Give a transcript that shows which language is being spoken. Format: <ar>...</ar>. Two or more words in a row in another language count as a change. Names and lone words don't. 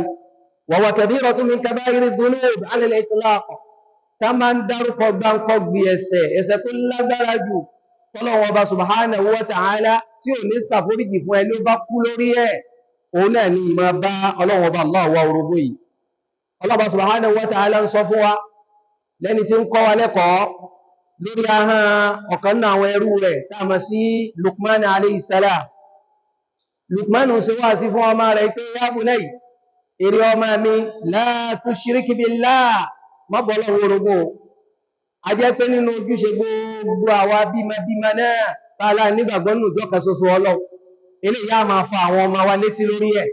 <ar>وهو كبيرة من كبائر الذنوب على الإطلاق.</ar> <yo>Tá máa ń dárúkọ gbáǹkọ́ gbé ẹ̀ṣẹ̀ tó lágbára jù tọ́lọ́run ọba</yo> <ar>سبحانه وتعالى</ar> <yo>tí ò ní ṣàforíjì fún ẹni ó bá kú lórí ẹ̀, òun náà ni ìmọ̀ bá Ọlọ́run ọba Allah wá orogún yìí. Ọlọ́run ọba</yo> <ar>سبحانه وتعالى</ar> <yo>ń sọ fún wa lẹ́ni tí ń kọ́ wa lẹ́kọ̀ọ́ lórí ahọ́n ọ̀kan náà àwọn ẹrú rẹ̀ tá a mọ̀ sí Luqman</yo> <ar>عليه السلام.</ar> <yo>Luqman ń ṣe wá sí fún ọmọ rẹ̀ pé</yo> <ar>يا بني,</ar> <yo>èrè ọmọ mi,</yo> <ar>لا تشرك بالله,</ar> <yo>má bọ́ Ọlọ́run orogún. A jẹ́ pé nínú ojúṣe gbogbo àwa bímọ náà tààlà nígbàgbọ́ nínú ìjọ kan ṣoṣo Ọlọ́run, eléyìí á máa fa àwọn ọmọ wa létí lórí ẹ̀.</yo>